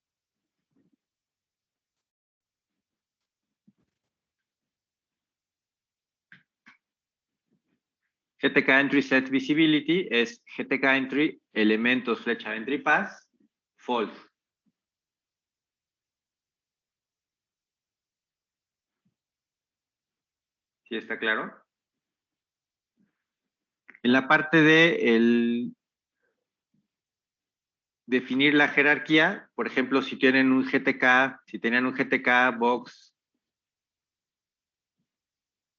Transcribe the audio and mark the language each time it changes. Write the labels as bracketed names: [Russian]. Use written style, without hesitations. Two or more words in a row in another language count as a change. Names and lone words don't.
[Spanish] GTK entry set visibility es GTK entry elementos flecha entry pass false. ¿Sí está claro? En la parte de definir la jerarquía, por ejemplo, si tenían un GTK box